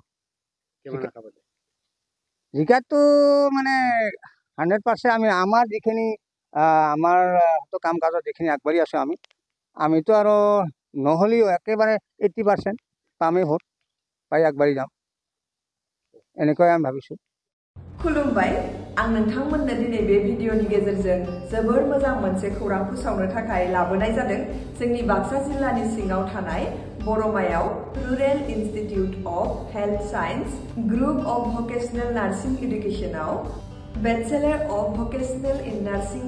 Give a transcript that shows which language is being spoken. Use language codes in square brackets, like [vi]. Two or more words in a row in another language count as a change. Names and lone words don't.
[as] জিকাটো মানে 100% আমি আমাৰ যিখিনি আমাৰ কাম কাজত যিখিনি আগবাঢ়ি আছোঁ আমিতো আৰু নহ'লেও একেবাৰে 80% পামেই ভোট পাই আগবাঢ়ি যাম এনেকৈ আমি ভাবিছোঁ [brx] खुलुमबाय आं नोंथांमोननो दिनै बे भिडिअनि गेजेरजों जोबोर मोजां मोनसे खौरां फोसावनो थाखाय लाबोनाय जादों जोंनि बाक्सा जिल्लानि सिङाव थानाय बरमायाव रुरेल इन्स्टिट्यूट अफ हेल्थ साइन्स ग्रुप अफ भकेशनेल नार्सिं एडुकेशनाव बेचेलर अफ भकेशनेल इन नार्सिं